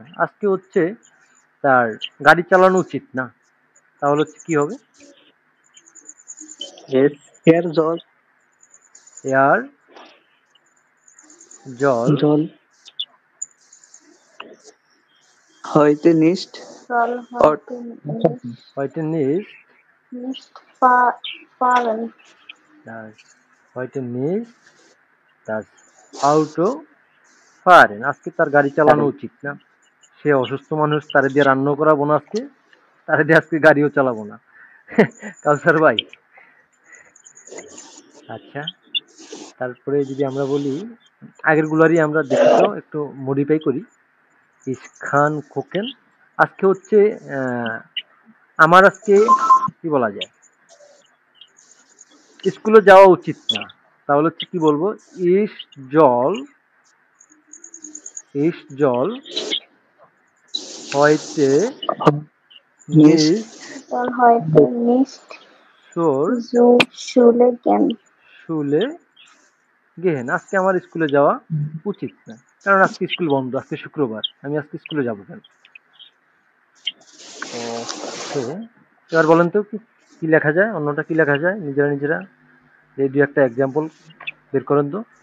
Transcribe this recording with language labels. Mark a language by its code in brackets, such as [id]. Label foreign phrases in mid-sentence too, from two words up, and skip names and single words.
[bn] আজকে হচ্ছে তার গাড়ি চালানো উচিত না, তাহলে হচ্ছে কি হবে? [de] Er soll Er soll soll heute nicht soll heute heute nicht nicht fahren das heute nicht das Auto fahren। [bn] আজকে তার গাড়ি চালানো উচিত না। সে অসুস্থ মানুষ, তারে দিয়ে রান্না করাবো না আজকে, তারে দিয়ে আজকে গাড়িও চালাবো না। কাউসার ভাই। আচ্ছা, তারপরে যদি আমরা বলি আগের গুলারই আমরা দেখি তো একটু মডিফাই করি। [de] Ich kann kochen. [bn] আজকে হচ্ছে আমার আজকে কি বলা যায়, স্কুলে যাওয়া উচিত না, তাহলে হচ্ছে কি বলবো? [de] Ich soll, ich soll heute নিষ্ট নিস soll heute nicht সোর zur Schule gehen Schule gehen. [bn] আজকে আমার স্কুলে যাওয়া উচিত না, কারণ আজকে স্কুল বন্ধ, আজকে শুক্রবার, আমি আজকে স্কুলে যাবো কেন? ওকে, এবার বলেন তো কি লেখা যায়, অন্যটা কি লেখা যায়? নিজেরা নিজেরা এই দুই একটা এক্সাম্পল বের করেন তো।